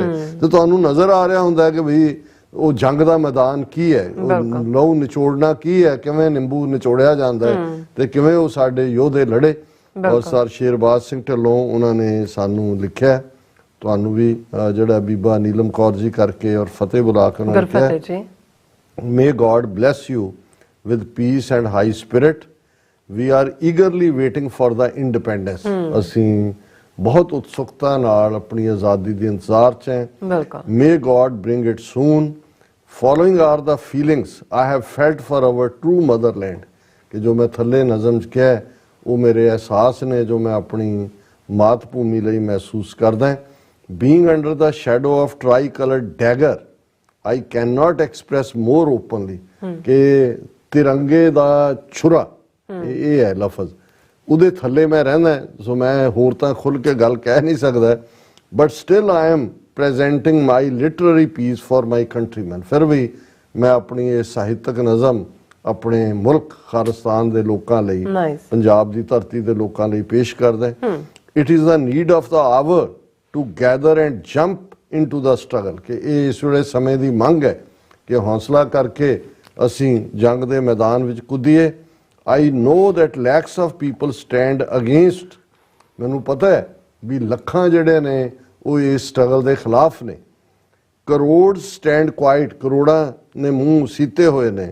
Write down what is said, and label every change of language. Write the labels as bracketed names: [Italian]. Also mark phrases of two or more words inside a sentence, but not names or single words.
[Punjabi] ਤੇ ਤੁਹਾਨੂੰ ਨਜ਼ਰ ਆ ਰਿਹਾ ਹੁੰਦਾ ਕਿ ਵੀ ਉਹ ਜੰਗ ਦਾ ਮੈਦਾਨ ਕੀ ਹੈ, ਲਹੂ ਨਿਚੋੜਨਾ ਕੀ ਹੈ, ਕਿਵੇਂ ਨਿੰਬੂ ਨਿਚੋੜਿਆ ਜਾਂਦਾ ਹੈ ਤੇ ਕਿਵੇਂ ਉਹ ਸਾਡੇ ਯੋਧੇ ਲੜੇ। ਔਰ ਸਰ ਸ਼ੇਰਬਾਜ਼ ਸਿੰਘ ਢਿੱਲੋਂ ਉਹਨਾਂ ਨੇ ਸਾਨੂੰ ਲਿਖਿਆ, ਤੁਹਾਨੂੰ ਵੀ ਜਿਹੜਾ ਬੀਬਾ ਨੀਲਮ ਕੌਰ ਜੀ ਕਰਕੇ ਔਰ ਫਤਿਹ ਬੁਲਾ ਕੇ ਉਹਨਾਂ ਨੇ ਕਿਹਾ, [English] May God bless you with peace and high spirit. We are eagerly waiting for the independence. [Punjabi] ਅਸੀਂ ਬਹੁਤ ਉਤਸੁਕਤਾ ਨਾਲ ਆਪਣੀ ਆਜ਼ਾਦੀ ਦੇ ਇੰਤਜ਼ਾਰ 'ਚ ਹਾਂ। [English] May God bring it soon. Following are the feelings I have felt for our true motherland. [Punjabi] ਕਿ ਜੋ ਮੈਂ ਥੱਲੇ ਨਜ਼ਮ 'ਚ ਕਿਹਾ, ਉਹ ਮੇਰੇ ਅਹਿਸਾਸ ਨੇ ਜੋ ਮੈਂ ਆਪਣੀ ਮਾਤ ਭੂਮੀ ਲਈ ਮਹਿਸੂਸ ਕਰਦਾ। [English] Being under the shadow of tri-colored dagger, I cannot express more openly [Punjabi] ਕਿ ਤਿਰੰਗੇ ਦਾ ਛੁਰਾ, ਇਹ ਹੈ ਲਫ਼ਜ਼, ਉਹਦੇ ਥੱਲੇ ਮੈਂ ਰਹਿੰਦਾ। ਸੋ ਮੈਂ ਹੋਰ ਤਾਂ ਖੁੱਲ ਕੇ ਗੱਲ ਕਹਿ ਨਹੀਂ ਸਕਦਾ, [English] but still I am presenting my literary piece for my countryman. [Punjabi] ਫਿਰ ਵੀ ਮੈਂ ਆਪਣੀ ਇਹ ਸਾਹਿਤਕ ਨਜ਼ਮ ਆਪਣੇ ਮੁਲਕ ਖਾਲਿਸਤਾਨ ਦੇ ਲੋਕਾਂ ਲਈ, ਪੰਜਾਬ ਦੀ ਧਰਤੀ ਦੇ ਲੋਕਾਂ ਲਈ ਪੇਸ਼ ਕਰਦਾ। [English] it is the need of the hour to gather and jump into the struggle [Punjabi] ਕਿ ਇਹ ਇਸ ਵੇਲੇ ਸਮੇਂ ਦੀ ਮੰਗ ਹੈ ਕਿ ਹੌਸਲਾ ਕਰਕੇ ਅਸੀਂ ਜੰਗ ਦੇ ਮੈਦਾਨ ਵਿੱਚ ਕੁੱਦੀਏ। [English] I know that lakhs of people stand against, [Punjabi] ਮੈਨੂੰ ਪਤਾ ਹੈ ਵੀ ਲੱਖਾਂ ਜਿਹੜੇ ਨੇ ਉਹ ਇਸ ਸਟਰਗਲ ਦੇ ਖਿਲਾਫ ਨੇ। ਕਰੋੜ [English] stand quiet, [Punjabi] ਕਰੋੜਾਂ ਨੇ ਮੂੰਹ ਸੀਤੇ ਹੋਏ ਨੇ।